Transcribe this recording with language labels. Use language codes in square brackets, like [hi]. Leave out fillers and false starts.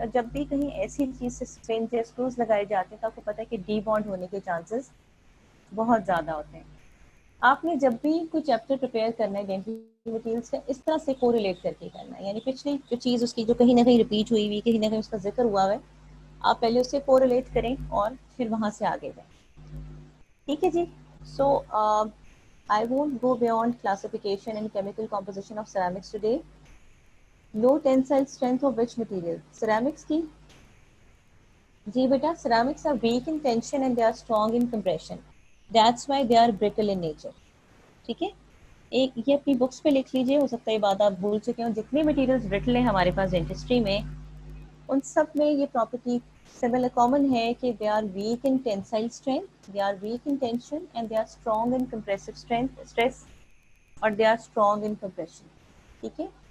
[hi] और जब भी कहीं ऐसी चीज़ से पिन्स या स्क्रूज लगाए जाते हैं तो आपको पता है कि डी बॉन्ड होने के चांसेस बहुत ज़्यादा होते हैं। आपने जब भी कोई चैप्टर प्रिपेयर करना है डेंटल मटेरियल्स का, इस तरह से कोरिलेट करके करना है, यानी पिछली जो चीज़ उसकी जो कहीं ना कहीं रिपीट हुई हुई, कहीं ना कहीं उसका जिक्र हुआ है, आप पहले उससे कोरिलेट करें और फिर वहाँ से आगे जाएं, ठीक है जी। [en] So I won't go beyond classification and chemical composition of ceramics today. Low tensile strength of which material? [hi] Ceramics की? जी बेटा, [en] ceramics are weak in tension and they are strong in compression. That's why they are brittle in nature. [hi] ठीक है, एक ये अपनी books पे लिख लीजिए, हो सकता है ये बात आप भूल चुके हो। जितने मटेरियल्स ब्रिटल हैं हमारे पास डेंटिस्ट्री में, उन सब में ये प्रॉपर्टी सिमिलर कॉमन है कि [en] they are weak in tensile strength, they are weak in tension and they are strong in compressive strength stress, और they are strong in compression, [hi] ठीक है।